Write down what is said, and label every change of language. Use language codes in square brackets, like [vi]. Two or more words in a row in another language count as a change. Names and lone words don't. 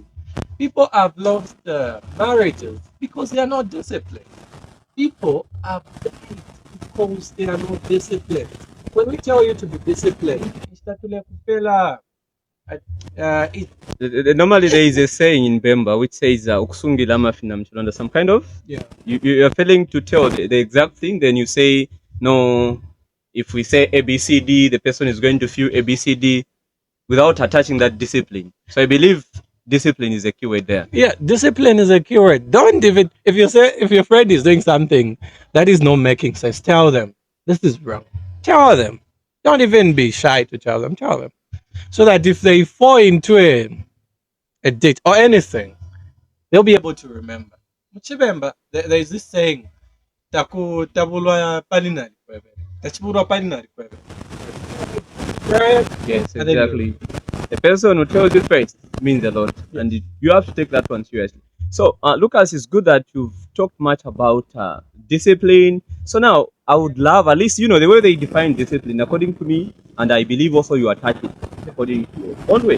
[en] People have lost marriages because they are not disciplined. People have died because they are not disciplined. When we tell you to be disciplined, normally there is a saying in Bemba which says [bem] ukusungila amafi na mchilonda, [en] some kind of you are failing to tell the exact thing, then you say no, if we say ABCD, the person is going to feel ABCD without attaching that discipline. So I believe discipline is a keyword there. Yeah, discipline is a keyword. Don't even, if your friend is doing something that is not making sense, tell them this is wrong. Tell them. Don't even be shy to tell them. Tell them. So that if they fall into a date or anything, they'll be able to remember. Muchibemba, there's this saying, [bem] Taku tabulwa palinari kwebe. Tachibulwa palinari kwebe. [en] Right? Yes, And then you exactly. The person who tells you first means a lot, Yes. and you have to take that one seriously. So, Lucas, it's good that you've talked much about discipline. So now, I would love, at least, the way they define discipline, according to me, and I believe also you attach it according to your own way.